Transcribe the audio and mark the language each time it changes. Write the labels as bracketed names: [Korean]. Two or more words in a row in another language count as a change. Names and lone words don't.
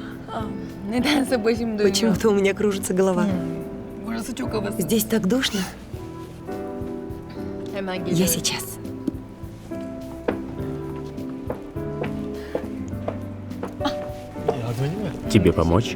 [Turkish] Nedense başım dönüyor. [Russian] Почему-то у меня кружится голова. [Turkish] Burası çok havasız. [Russian] Здесь так душно. [Turkish] Hemen [Russian] Я [Turkish] geliyorum. [Russian] сейчас. [Turkish] Yardım edeyim mi? [Russian] Тебе помочь?